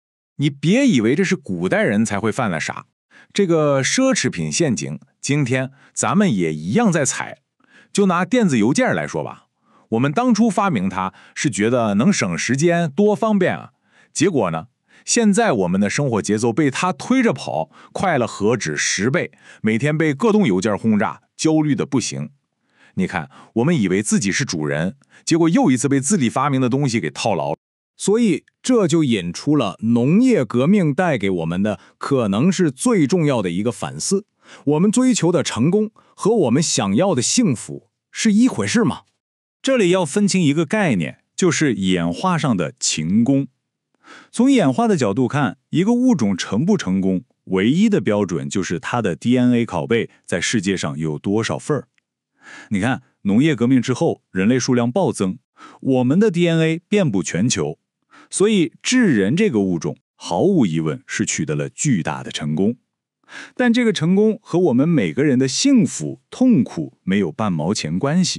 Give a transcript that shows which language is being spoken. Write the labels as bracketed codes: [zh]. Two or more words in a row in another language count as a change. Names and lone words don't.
[zh] 你別以為這是古代人才會犯的傻，這個奢侈品陷阱，今天咱們也一樣在踩。就拿電子郵件來說吧，我們當初發明它是覺得能省時間多方便啊，結果呢，現在我們的生活節奏被它推着跑，快了何止10倍，每天被各種郵件轟炸，焦慮的不行。你看，我們以為自己是主人，結果又一次被自己發明的東西給套牢。所以這就引出了農業革命帶給我們的可能是最重要的一個反思：我們追求的成功和我們想要的幸福是一回事嗎？這裡要分清一個概念，就是演化上的勤功。從演化的角度看，一個物種成不成功，唯一的標準就是它的 DNA 拷貝在世界上有多少份。你看，農業革命之後，人類數量暴增，我們的 DNA 遍布全球，所以智人這個物種毫無疑問是取得了巨大的成功。但這個成功和我們每個人的幸福、痛苦沒有半毛錢關係。